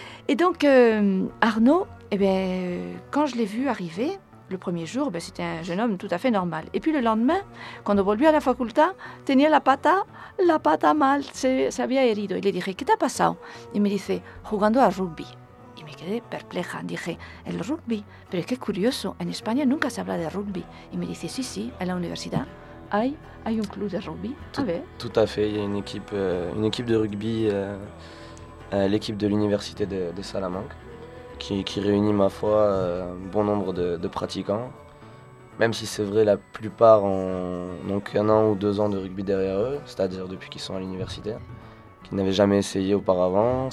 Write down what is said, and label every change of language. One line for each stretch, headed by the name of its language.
French: Et donc Arnaud, quand je l'ai vu arriver le premier jour, c'était un jeune homme tout à fait normal. Et puis le lendemain, quand on voulait à la faculté, tenait
Spanish: la pata mal, se había herido.
French: Il lui dit, qu'est-ce qui s'est passé? Il me dit,
Spanish: jugando a rugby. Y me quedé perpleja. Dije, el rugby, pero qué curioso, en España nunca se habla de rugby. Y me dice, sí, en la universidad. Hay un club de rugby.
French: Tout à fait, il y a une équipe de rugby, l'équipe de l'université de Salamanque, qui réunit ma foi bon nombre de pratiquants. Même si c'est vrai, la plupart n'ont qu'un an ou deux ans de rugby derrière eux, c'est-à-dire depuis qu'ils sont à l'université, qu'ils n'avaient jamais essayé auparavant.